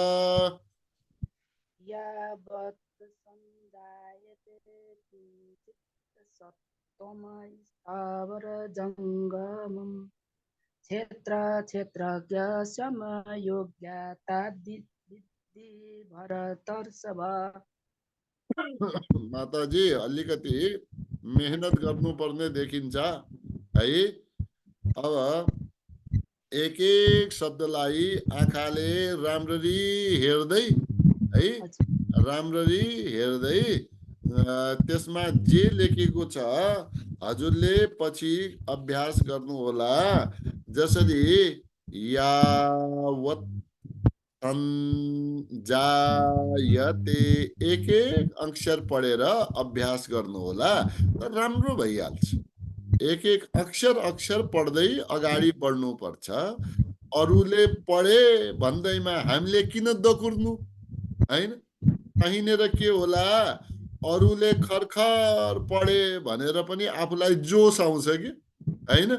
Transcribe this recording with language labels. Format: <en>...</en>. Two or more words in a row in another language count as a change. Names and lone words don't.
<sa>यावत् संजायते किञ्चित् सत्त्वं स्थावर जङ्गमम् क्षेत्र क्षेत्रज्ञ समयोग्यता दिद्धि भरतर्षभ</sa> <ne>माताजी अलिकति मेहनत गर्नुपर्ने देखिन्छ है। अब एक एक शब्दलाई आँखाले राम्ररी हेर्दै है, राम्ररी हेर्दै त्यसमा जे लेखेको छ हजुरले पछि अभ्यास गर्नुहोला। जसरी</ne> <sa>यावत् संजायते</sa> <ne>एक एक अक्षर पढेर अभ्यास गर्नुहोला त राम्रो भइहाल्छ। एक एक अक्षर अक्षर पढ्दै अगाडि बढ्नुपर्छ। अरूले पढे भन्दैमा हामीले किन दकुर्नु, हैन? कहीँनिर के होला, अरूले खरखर पढे भनेर पनि आफूलाई जोस आउँछ कि, हैन?</ne>